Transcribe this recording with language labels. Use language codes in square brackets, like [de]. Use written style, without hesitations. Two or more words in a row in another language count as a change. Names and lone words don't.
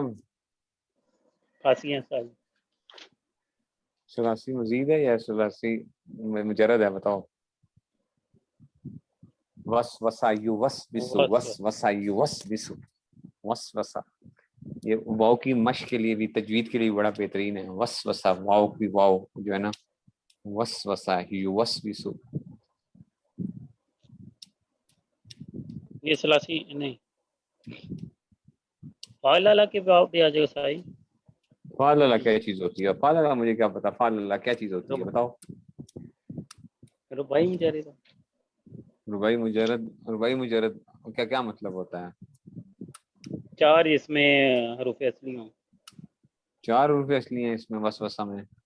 [ur] خاصی ہیں استاد جی. ثلاثی مزید ہے یا ثلاثی مجرد ہے؟ بتاؤ. [ar] وس وسا یو وس بسو وس وسا یو وس بسو وس وسا. [ur] یہ واؤ کی مشق کے لیے بھی، تجوید کے لیے بھی بڑا بہترین ہے. [ar] وس وسا [ur] واؤ کی واؤ جو ہے نا [ar] وس وسا یو وس بسو. [ur] یہ ثلاثی نہیں فاعل اعلیٰ کے باب بھی آ جائے گا استاد جی. فاللا کیا چیز ہوتی ہے? فاللا مجھے کیا پتا، فاللا کیا چیز ہوتی ہے रुब- बताओ। رباعی مجرد, رباعی مجرد، رباعی مجرد کیا کیا مطلب ہوتا ہے? 4 اس میں حروف اصلی ہوں. 4 روپے اصلی ہیں اس میں وسوسہ میں.